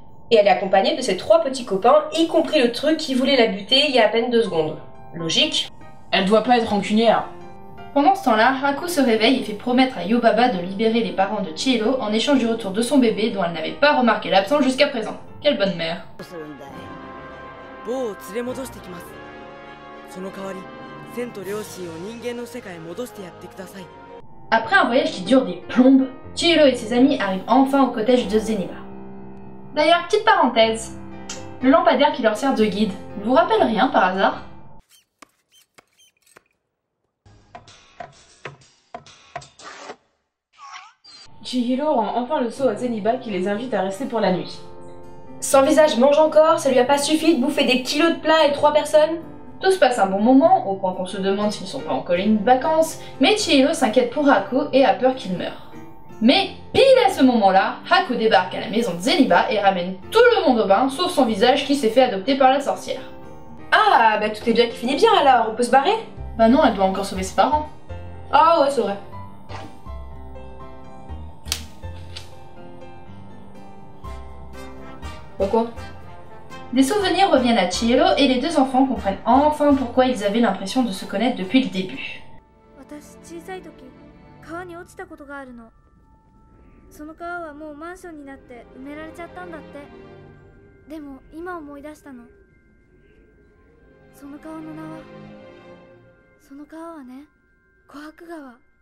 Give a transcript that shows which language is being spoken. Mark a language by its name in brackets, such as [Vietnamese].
[French] Et elle est accompagnée de ses 3 petits copains, y compris le truc qui voulait la buter il y a à peine 2 secondes. Logique. Elle doit pas être rancunière. Pendant ce temps-là, Haku se réveille et fait promettre à Yubaba de libérer les parents de Chihiro en échange du retour de son bébé dont elle n'avait pas remarqué l'absence jusqu'à présent. Quelle bonne mère. [Japanese] 某を連れ戻してきます。その代わり、千と両親を人間の世界へ戻してやってください。 [French] Après un voyage qui dure des plombes, Chihiro et ses amis arrivent enfin au cottage de Zeniba. D'ailleurs, petite parenthèse, le lampadaire qui leur sert de guide, ne vous rappelle rien par hasard? Chihiro rend enfin le seau à Zeniba qui les invite à rester pour la nuit. Son visage mange encore, ça lui a pas suffi de bouffer des kilos de plats et 3 personnes? Tout se passe un bon moment, au point qu'on se demande s'ils ne sont pas en colonie de vacances, mais Chihiro s'inquiète pour Haku et a peur qu'il meure. Mais pile à ce moment-là, Haku débarque à la maison de Zeniba et ramène tout le monde au bain, sauf son visage qui s'est fait adopter par la sorcière. Ah, bah tout est bien qui finit bien alors, on peut se barrer? Bah non, elle doit encore sauver ses parents. Ah ouais, c'est vrai. Pourquoi? Des souvenirs reviennent à Chihiro et les 2 enfants comprennent enfin pourquoi ils avaient l'impression de se connaître depuis le début. [Japanese] 私小さい時川に落ちたことがあるの。その川はもうマンションになって埋められちゃったんだって。でも今思い出したの。その川の名はね、琥珀川。